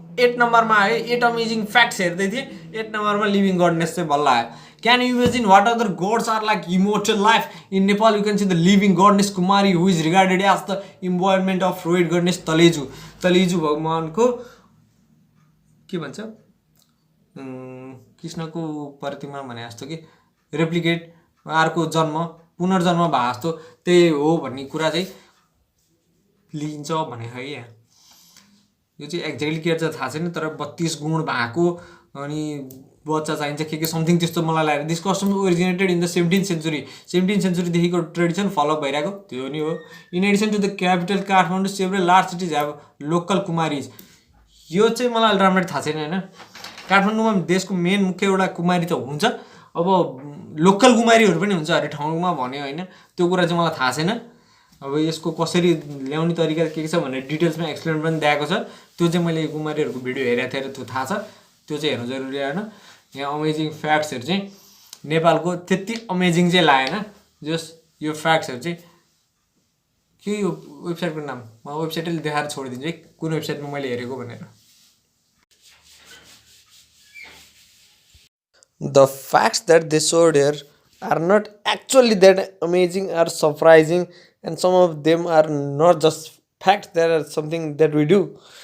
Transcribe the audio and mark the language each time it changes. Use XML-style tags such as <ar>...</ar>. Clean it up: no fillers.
<ne>8 नम्बरमा आयो, 8 amazing facts हेर्दै थिएँ। 8 नम्बरमा लिभिङ गडनेस चाहिँ बल्ल आयो।</ne> <en>Can you imagine what other gods are like immortal life? In Nepal, you can see the living goddess Kumari, who is regarded as the embodiment of Rohit goddess Taleju.</en> <ne>Taleju भगवानको के भन्छ कृष्णको प्रतिमा भने जस्तो कि रेप्लिकेट अर्को जन्म पुनर्जन्म भए जस्तो त्यही हो भन्ने कुरा चाहिँ लिन्छ भने है। यहाँ यो चाहिँ एक्ज्याक्टली के छ थाहा छैन, तर 32 गुण भएको अनि बच्चा चाहिन्छ के समथिङ त्यस्तो मलाई लाग्यो।</ne> <en>this custom originated in the 17th century,</en> <ne>17th सेन्चुरीदेखिको tradition follow-up भइरहेको त्यो नि हो।</ne> <en>In addition to the capital Kathmandu, several large cities have local Kumaris.</en> <ne>यो चाहिँ मलाई राम्ररी थाहा छैन होइन। काठमाडौँमा देशको मेन मुख्य एउटा कुमारी त हुन्छ, अब लोकल कुमारीहरू पनि हुन्छ हरेक ठाउँमा भन्यो होइन, त्यो कुरा चाहिँ मलाई थाहा छैन। अब यसको कसरी ल्याउने तरिका के छ भनेर डिटेल्समा एक्सप्लेन पनि दिएको छ, त्यो चाहिँ मैले कुमारीहरूको भिडियो हेरेको थिएँ, त्यो थाहा छ, त्यो चाहिँ हेर्नु जरुरी आएन। यहाँ अमेजिङ फ्याक्ट्सहरू चाहिँ नेपालको त्यति अमेजिङ चाहिँ लागेन। जस यो फ्याक्ट्सहरू चाहिँ के यो वेबसाइटको नाम म वेबसाइटले देखाएर छोडिदिन्छु है कुन वेबसाइटमा मैले हेरेको भनेर।</ne> <en>The facts that they showed here are not actually that amazing or surprising, and some of them are not just facts, they are something that we do.</en>